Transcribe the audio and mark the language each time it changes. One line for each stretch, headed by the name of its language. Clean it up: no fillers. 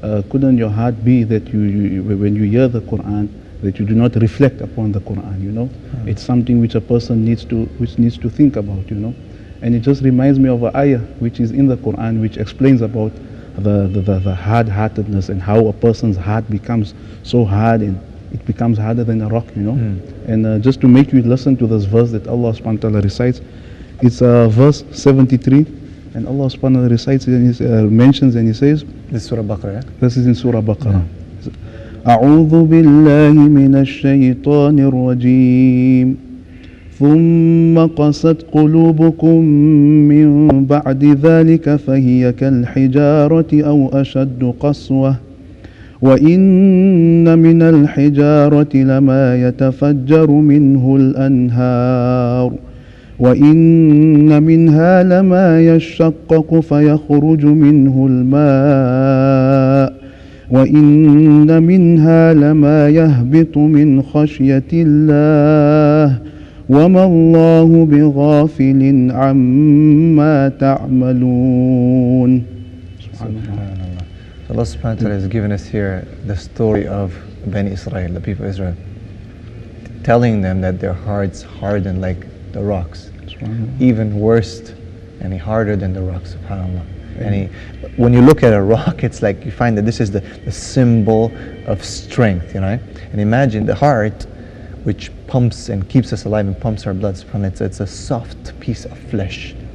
English: couldn't your heart be that you when you hear the Quran, that you do not reflect upon the Quran, It's something which a person needs to think about, And it just reminds me of an ayah which is in the Quran, which explains about the hard-heartedness and how a person's heart becomes so hard and it becomes harder than a rock, And just to make you listen to this verse that Allah subhanahu wa ta'ala recites, it's verse 73, and Allah subhanahu wa ta'ala recites and he mentions and he says, This is Surah Baqarah, yeah? This is in Surah Baqarah.
Arabic: أعوذ بالله من الشيطان الرجيم ثم قست قلوبكم من بعد ذلك فهي كالحجارة أو أشد قسوة وإن من الحجارة لما يتفجر منه الأنهار وإن منها لما يشقق فيخرج منه الماء وإن منها لما يهبط من خشية الله وما الله بغافل عما تعملون. Subhanallah.
English: Allah subhanahu wa ta'ala has given us here the story of Bani Israel, the people of Israel, telling them that their hearts hardened like the rocks, even worse and harder than the rocks, subhanallah. And when you look at a rock, it's like you find that this is the symbol of strength, And imagine the heart, which pumps and keeps us alive and pumps our blood, subhanallah, it's a soft piece of flesh.